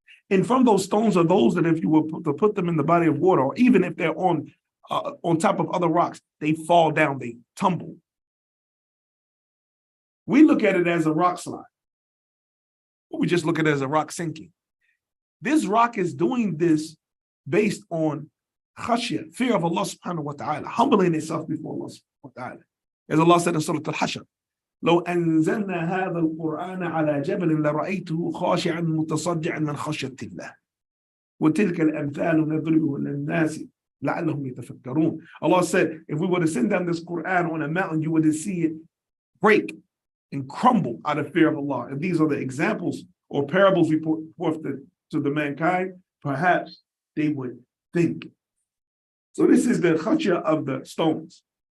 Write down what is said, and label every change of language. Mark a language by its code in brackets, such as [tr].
[en] And from those stones are those that if you were to put them in the body of water, or even if they're on top of other rocks, they fall down, they tumble. We look at it as a rock slide. We just look at it as a rock sinking. This rock is doing this based on khashya, fear of Allah subhanahu wa ta'ala, humbling itself before Allah subhanahu wa ta'ala. As Allah said in Surah Al-Hashr, [ar] لو أنزلنا هذا القرآن على جبل لرأيته خاشعا متصدعا من خشية الله وتلك الأمثال نضربها للناس لعلهم يتفكرون. [en] Allah said, if we were to send down this Quran on a mountain, you would see it break and crumble out of fear of Allah. And these are the examples or parables we put forth to the mankind. Perhaps they would think. So this is the khashya of the stones.